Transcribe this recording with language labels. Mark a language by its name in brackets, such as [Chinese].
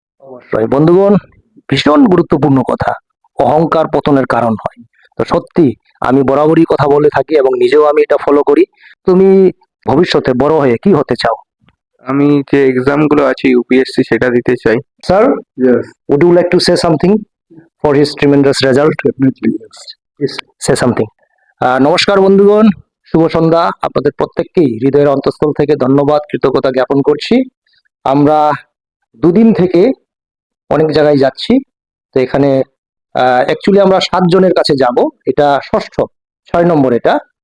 [Bangla] অবশ্যই বন্ধুগণ, ভীষণ গুরুত্বপূর্ণ কথা। অহংকার পতনের কারণ হয়। তো সত্যি আমি বরাবরই কথা বলে থাকি এবং নিজেও আমি এটা ফলো করি। তুমি ভবিষ্যতে বড় হয়ে কি হতে চাও? আমি যে এক্সাম গুলো আছে ইউপিএসসি সেটা দিতে চাই। Sir, [English] Yes, would you like to say something for his tremendous result? definitely. Yes. Please say something. [Bangla] নমস্কার বন্ধুগণ, শুভ সন্ধ্যা। আপনাদের প্রত্যেককেই হৃদয়ের অন্তঃস্থল থেকে ধন্যবাদ, কৃতজ্ঞতা জ্ঞাপন করছি। আমরা দুদিন থেকে অনেক জায়গায় যাচ্ছি। তো এখানে অ্যাকচুয়ালি আমরা 7 জনের কাছে যাব। এটা ষষ্ঠ 6 নম্বর এটা।